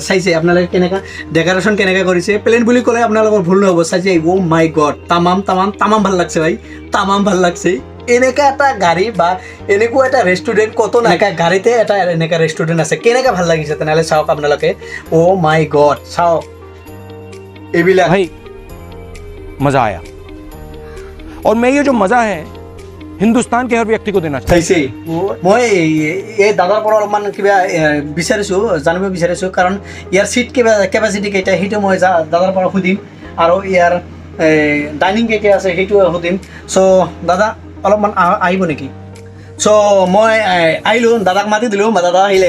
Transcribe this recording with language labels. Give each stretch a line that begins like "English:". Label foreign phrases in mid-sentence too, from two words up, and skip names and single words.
Assamese: চাইছে আপোনালোকে কেনেকৈ ডেক'ৰেশ্যন কেনেকৈ কৰিছে, প্লেন বুলি ক'লে আপোনালোকৰ ভুল নহ'ব। চাইছে,
English: oh my god,
Assamese: তামাম ভাল লাগছে ভাই, তামাম ভাল লাগছে। এনেকুৱা এটা গাড়ী বা এনেকুৱা এটা ৰেষ্টুৰেণ্ট ক'তো নাই, গাড়ীতে এটা এনেকুৱা ৰেষ্টুৰেণ্ট আছে, কেনেকৈ ভাল লাগিছে তেনেহ'লে চাওক আপোনালোকে।
English: oh my god,
Assamese: চাওক, এইবিলাক
Hindi: भाई मज़ा आया और मैं ये जो मज़ा है हिंदुस्तान के हर व्यक्ति को देना चाहिए।
Assamese: চাইছে, মই এই দাদাৰ পৰা অলপমান কিবা জানিব বিচাৰিছোঁ, কাৰণ ইয়াৰ ছিট কেপাচিটি কেইটা সেইটো মই দাদাৰ পৰা সুধিম, আৰু ইয়াৰ ডাইনিং কেইটা আছে সেইটোও সুধিম। চ' দাদা অলপমান আহিব নেকি? চ' মই আহিলোঁ, দাদাক মাতি দিলোঁ, দাদা আহিলে।